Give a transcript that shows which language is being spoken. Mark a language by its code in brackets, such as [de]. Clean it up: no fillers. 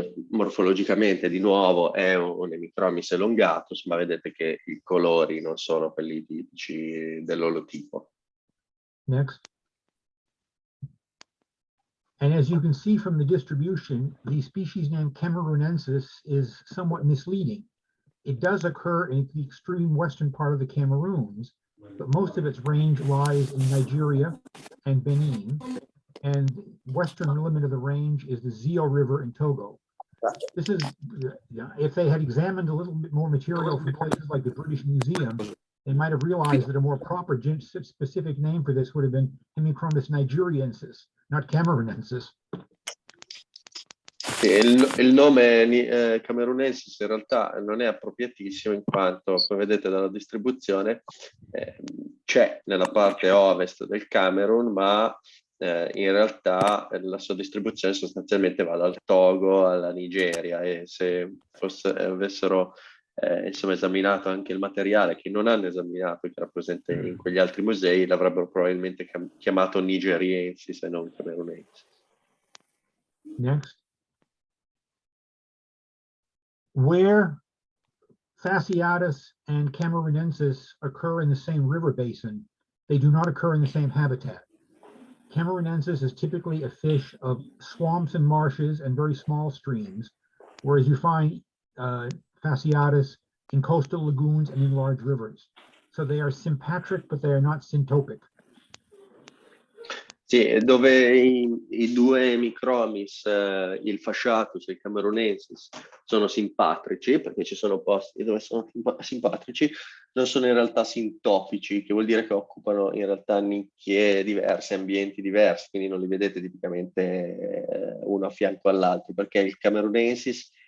[it] Morfologicamente di nuovo è un Hemichromis Elongatus, ma vedete che i colori non sono quelli tipici dell'olotipo. [en] Next. And as you can see from the distribution, the species name Cameronensis is somewhat misleading. It does occur in the extreme western part of the Cameroons, but most of its range lies in Nigeria and Benin, and western limit of the range is the Zio River in Togo. This is, if they had examined a little bit more material from places like the British Museum, they might have realized that a more proper specific name for this would have been Hemichromis nigeriensis, not Cameronensis. [it] Il nome Cameronensis in realtà non è appropriatissimo, in quanto, come vedete dalla distribuzione, c'è nella parte ovest del Camerun, ma in realtà la sua distribuzione sostanzialmente va dal Togo alla Nigeria, e se avessero insomma esaminato anche il materiale che non hanno esaminato, che era presente in quegli altri musei, l'avrebbero probabilmente chiamato nigeriensis e non camerunensis. [en] Next. Where Fasciatus and Cameronensis occur in the same river basin, they do not occur in the same habitat. Cameronensis is typically a fish of swamps and marshes and very small streams, whereas you find Fasciatus in coastal lagoons and in large rivers. So they are sympatric, but they are not syntopic. [it] Sì, dove i due Hemichromis, il Fasciatus e il Cameronensis, sono simpatrici, perché ci sono posti dove sono simpatrici, non sono in realtà sintopici, che vuol dire che occupano in realtà nicchie diverse, ambienti diversi, quindi non li vedete tipicamente uno a fianco all'altro, perché il Cameronensis